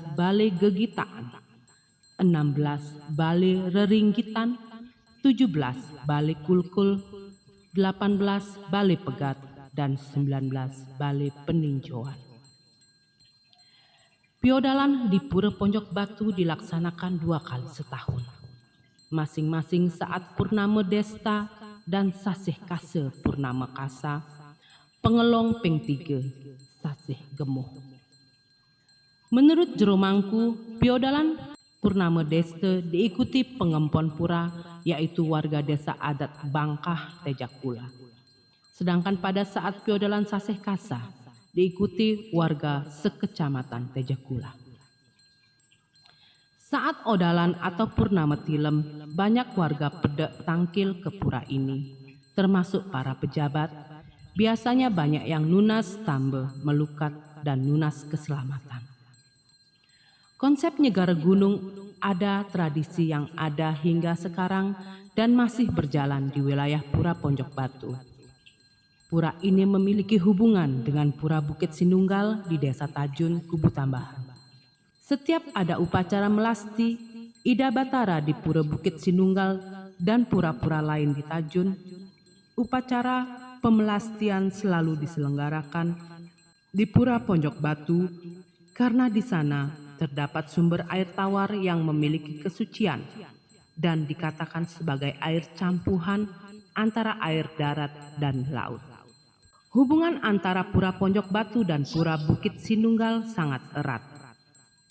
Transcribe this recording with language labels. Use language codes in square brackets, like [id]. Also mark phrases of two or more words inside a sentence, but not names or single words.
[id] Bale Gegitaan, 16. Bale Reringgitan, 17. Bale Kulkul, 18. Bale Pegat, dan 19. Bale Peninjauan. Piodalan di Pura Ponjok Batu dilaksanakan 2 kali setahun, masing-masing saat Purnama Desta dan Sasih Kase Purnama Kasa, [ban] pengelong ping [id] 3, Sasih Gemuh. Menurut Jero Mangku, piodalan Purnama Desta diikuti pengempon pura, yaitu warga desa adat Bangkah Tejakula. Sedangkan pada saat piodalan Sasih Kasa diikuti warga sekecamatan Tejakula. Saat odalan atau purnama tilem, banyak warga [ban] pedek tangkil [id] ke pura ini, termasuk para pejabat. Biasanya banyak yang [ban] nunas tambe, [id] melukat, dan nunas keselamatan. Konsep Nyegara Gunung ada tradisi yang ada hingga sekarang dan masih berjalan di wilayah Pura Ponjok Batu. Pura ini memiliki hubungan dengan Pura Bukit Sinunggal di Desa Tajun, Kubu Tambahan. Setiap ada upacara melasti, Ida Batara di Pura Bukit Sinunggal dan pura-pura lain di Tajun, upacara pemelastian selalu diselenggarakan di Pura Ponjok Batu karena di sana terdapat sumber air tawar yang memiliki kesucian dan dikatakan sebagai air campuhan antara air darat dan laut. Hubungan antara Pura Ponjok Batu dan Pura Bukit Sinunggal sangat erat.